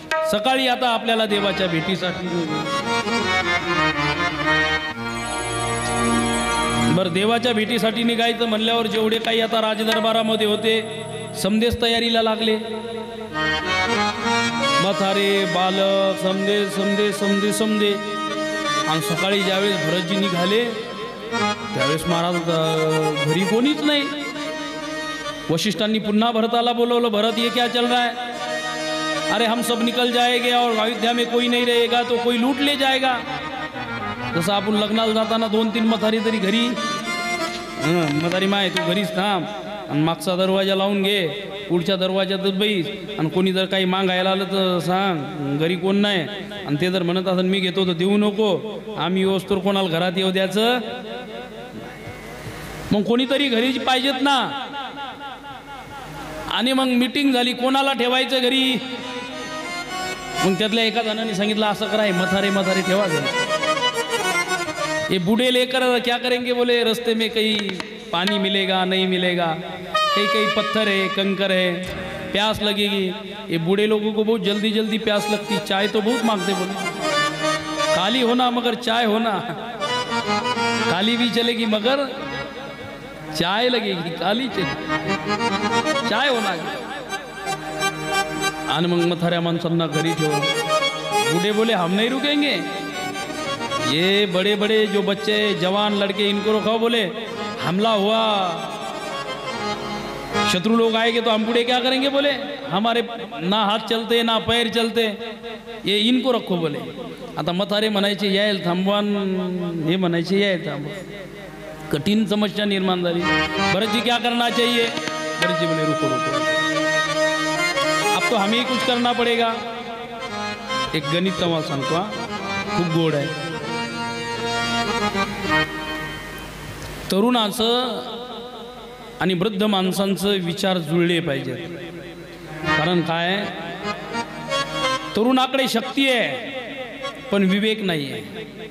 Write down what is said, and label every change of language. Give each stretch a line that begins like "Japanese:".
Marathi: सकाळी आता आपल्याला देवाच्या भेटीसाठी बरं देवाच्या भेटीसाठी निघायचं म्हणल्यावर जेवढे काही आता राजदरबारामध्ये होते समदेश तयारीला लागले। म्हातारे बालक समदे समदे समदे समदे। आणि सकाळी ज्यावेळेस भरतजी निघाले त्यावेळेस महाराज घरी कोणीच नाही। वशिष्ठांनी पुन्हा भरताला बोलवलं,
Hindi: भरत ये क्या चल रहा है? अरे हम सब निकल जाएंगे और अयोध्या में कोई नहीं रहेगा तो कोई लूट ले जाएगा।
Marathi: जसं आपण लग्नाला जाताना 2-3 म्हातारी तरी घरी, म्हातारी माय तू घरीच थांब आणि मागचा दरवाजा लावून घे, पुढच्या दरवाजातच बैस, आणि कोणी जर काही मागायला आलं तर सांग घरी कोण नाही, आणि ते जर म्हणत असेल मी घेतो तर देऊ नको, आम्ही येऊस्तोवर कोणाला घरात येऊ द्यायचं. मग कोणीतरी घरी पाहिजेत ना. आणि मग मीटिंग झाली कोणाला ठेवायचं घरी. मग त्यातल्या एका जणांनी सांगितलं असं करा, मथारे मथारे ठेवा घरी.
Hindi: ये बूढ़े लेकर क्या करेंगे, बोले रास्ते में कहीं पानी मिलेगा नहीं मिलेगा, कहीं कहीं पत्थर है कंकर है, प्यास लगेगी. ये बूढ़े लोगों को बहुत जल्दी जल्दी प्यास लगती, चाय तो बहुत मांगते, बोले काली होना मगर चाय होना, काली भी चलेगी मगर चाय लगेगी, काली चलेगी चाय होना.
Marathi: आणि मग मथाऱ्या माणसांना घरी ठेवून
Hindi: बूढ़े बोले हम नहीं रुकेंगे, ये बड़े बड़े जो बच्चे जवान लड़के इनको रखो, बोले हमला हुआ शत्रु लोग आएंगे तो हम बूढ़े क्या करेंगे, बोले हमारे ना हाथ चलते ना पैर चलते, ये इनको रखो.
Marathi: बोले आता मथारे म्हणायचे यायला थांबवान, हे म्हणायचे यायला थांबवा. कठीण समस्या निर्माण झाली.
Hindi: भरत जी क्या करना चाहिए, भरत जी बोले रुको रुको, अब तो हमें ही कुछ करना पड़ेगा.
Marathi: एक गणित तुम्हाला सांगतो हा, खूप गोड आहे. तरुणाचं आणि वृद्ध माणसांचं विचार जुळले पाहिजेत. कारण काय, तरुणाकडे शक्ती आहे पण विवेक नाही आहे.